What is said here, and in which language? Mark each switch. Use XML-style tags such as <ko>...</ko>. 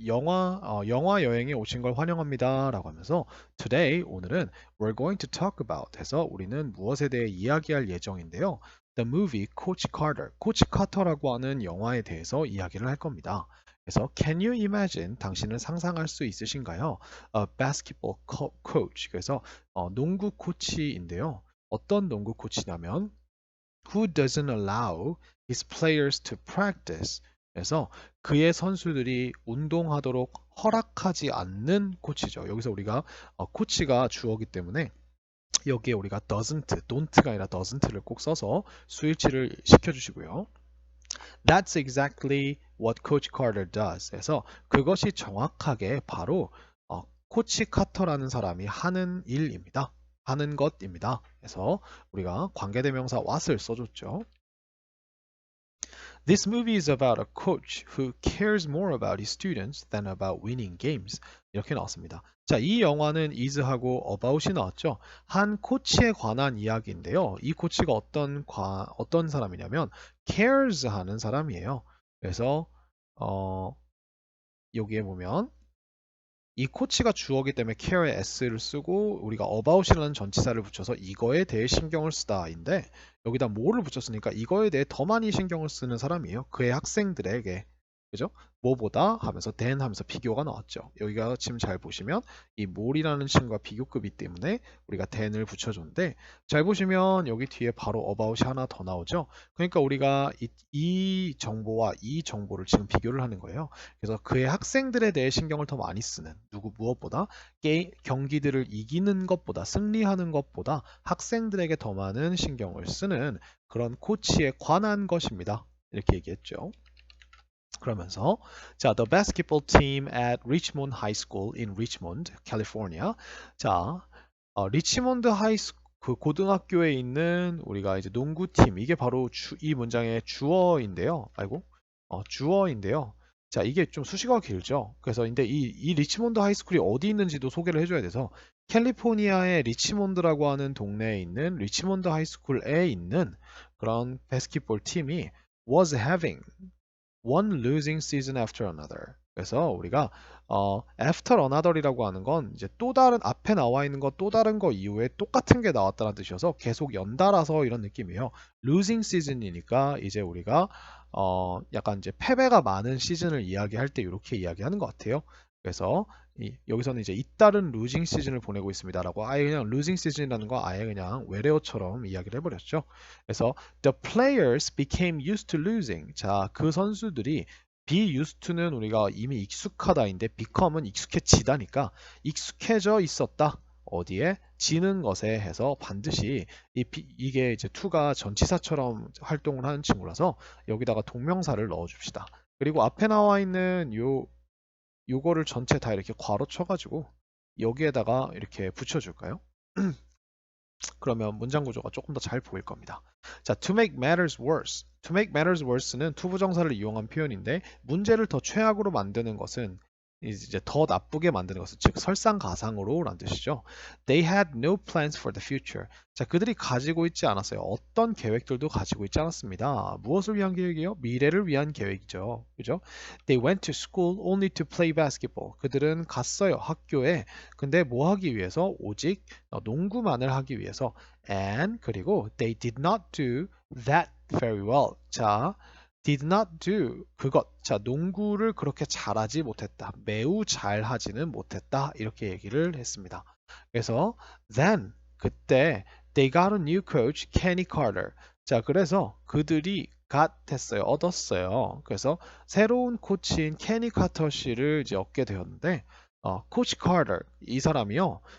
<ko>영화 여행에 오신 걸 환영합니다. 라고 하면서</ko> <en>today,</en> <ko>오늘은</ko> <en>we're going to talk about</en> <ko>해서 우리는 무엇에 대해 이야기할 예정인데요.</ko> <en>The movie</en> <ko>Coach Carter, 코치 카터라고 하는 영화에 대해서 이야기를 할 겁니다. 그래서</ko> <en>can you imagine,</en> <ko>당신은 상상할 수 있으신가요?</ko> <en>A basketball coach,</en> <ko>그래서 농구 코치인데요. 어떤 농구 코치냐면</ko> <en>who doesn't allow his players to practice.</en> <ko>그래서 그의 선수들이 운동하도록 허락하지 않는 코치죠. 여기서 우리가 코치가 주어기 때문에 여기에 우리가 doesn't, don't가 아니라 doesn't를 꼭 써서 수일치를 시켜주시고요.</ko> <en>That's exactly what Coach Carter does.</en> <ko>그래서 그것이 정확하게 바로 코치 카터라는 사람이 하는 일입니다. 하는 것입니다. 그래서 우리가 관계대명사 what을 써줬죠.</ko> <en>This movie is about a coach who cares more about his students than about winning games.</en> <ko>이렇게 나왔습니다. 자, 이 영화는 is하고 about이 나왔죠. 한 코치에 관한 이야기인데요. 이 코치가 어떤 사람이냐면 cares 하는 사람이에요. 그래서 어, 여기에 보면 이 코치가 주어기 때문에 care에 s를 쓰고 우리가 about이라는 전치사를 붙여서 이거에 대해 신경을 쓰다인데 여기다 뭐를 붙였으니까 이거에 대해 더 많이 신경을 쓰는 사람이에요. 그의 학생들에게. 그죠? 뭐보다 하면서 than 하면서 비교가 나왔죠. 여기가 지금 잘 보시면 이 more이라는 친구가 비교급이기 때문에 우리가 than을 붙여줬는데 잘 보시면 여기 뒤에 바로 about이 하나 더 나오죠. 그러니까 우리가 이 정보와 이 정보를 지금 비교를 하는 거예요. 그래서 그의 학생들에 대해 신경을 더 많이 쓰는 무엇보다 경기들을 이기는 것보다 승리하는 것보다 학생들에게 더 많은 신경을 쓰는 그런 코치에 관한 것입니다. 이렇게 얘기했죠.</ko> <en>그러면서 자, the basketball team at Richmond High School in Richmond, California.</en> <ko>자, 리치몬드 그 고등학교에 있는 우리가 이제 농구팀 이게 바로 이 문장의 주어인데요. 아이고, 주어인데요. 자, 이게 좀 수식어가 길죠. 그래서 근데 이 리치몬드 하이스쿨이 어디 있는지도 소개를 해줘야 돼서 캘리포니아의 리치몬드라고 하는 동네에 있는 리치몬드 하이스쿨에 있는 그런 바스켓볼 팀이</ko> <en>was having one losing season after another.</en> <ko>그래서 우리가 after another이라고 하는 건 이제 또 다른 앞에 나와 있는 거 또 다른 거 이후에 똑같은 게 나왔다는 뜻이어서 계속 연달아서 이런 느낌이에요. losing season이니까 이제 우리가 약간 이제 패배가 많은 시즌을 이야기할 때 이렇게 이야기하는 것 같아요. 그래서 여기서는 이제 잇따른 루징 시즌을 보내고 있습니다라고 아예 그냥 루징 시즌이라는 거 아예 그냥 외래어처럼 이야기를 해버렸죠. 그래서</ko> <en>the players became used to losing.</en> <ko>자, 그 선수들이 be used to는 우리가 이미 익숙하다인데 become은 익숙해지다니까 익숙해져 있었다. 어디에? 지는 것에 해서 반드시 이게 이제 to가 전치사처럼 활동을 하는 친구라서 여기다가 동명사를 넣어줍시다. 그리고 앞에 나와 있는 요거를 전체 다 이렇게 괄호 쳐가지고 여기에다가 이렇게 붙여줄까요? 그러면 문장 구조가 조금 더 잘 보일 겁니다.</ko> <en>자, to make matters worse.</en> <ko>to make matters worse는 투부정사를 이용한 표현인데 문제를 더 최악으로 만드는 것은 이제 더 나쁘게 만드는 것은 즉 설상가상으로 라는 뜻이죠.</ko> <en>They had no plans for the future.</en> <ko>자, 그들이 가지고 있지 않았어요. 어떤 계획들도 가지고 있지 않았습니다. 무엇을 위한 계획이요? 미래를 위한 계획이죠. 그죠? They went to school only to play basketball. 그들은 갔어요. 학교에. 근데 뭐 하기 위해서? 오직 농구만을 하기 위해서.</ko> <en>And</en> <ko>그리고</ko> <en>they did not do that very well. 자, did not do</en> <ko>그것. 자, 농구를 그렇게 잘하지 못했다. 매우 잘하지는 못했다. 이렇게 얘기를 했습니다. 그래서</ko> <en>then</en> <ko>그때</ko> <en>they got a new coach, Kenny Carter.</en> <ko>자, 그래서 그들이 got 했어요. 얻었어요. 그래서 새로운 코치인 케니 카터 씨를 이제 얻게 되었는데 코치 카터 이 사람이요.</ko>